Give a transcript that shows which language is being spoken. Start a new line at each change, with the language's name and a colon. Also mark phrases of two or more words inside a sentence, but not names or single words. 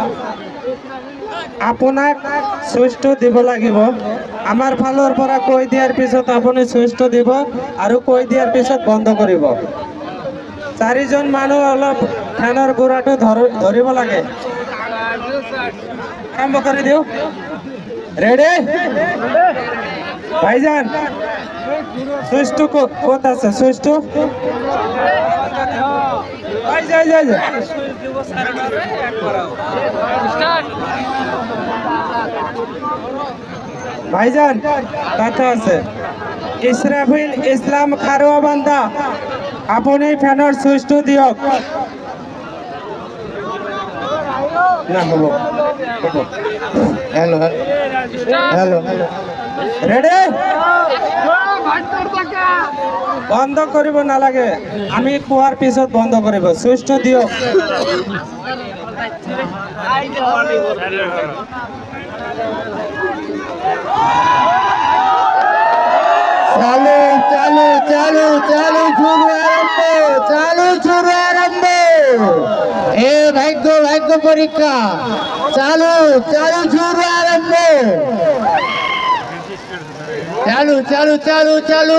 Assamese: আপোনাক সুইচটো দিব লাগিব আমাৰ ফালৰ পৰা কৈ দিয়াৰ পিছত আপুনি সুইচটো দিব আৰু কৈ দিয়াৰ পিছত বন্ধ কৰিব 4 জন মানুহ অলপ ফেনৰ ঘোঁৰাটো ধৰিব লাগে আৰম্ভ কৰি দিও রেডি ভাইজান সুইচটো কত আছে সুইচটো যাই যাই যাই ভাইজান কথা আছে ইছরাফিল ইসলাম খাৰুৱাবান্ধা আপুনি ফেনৰ সুইচটো দিয়ক না হবো
English: hello hello ready
Assamese: বন্ধ কৰিব নালাগে আমি কোৱাৰ পিছত বন্ধ কৰিব সুইচটো দিয়ক চালু চালু চালু চালু শুরু আরম্ভ এ ভাগ্য ভাগ্য পরীক্ষা চালু চালু শুরু আরম্ভ চালু চালু চালু চালু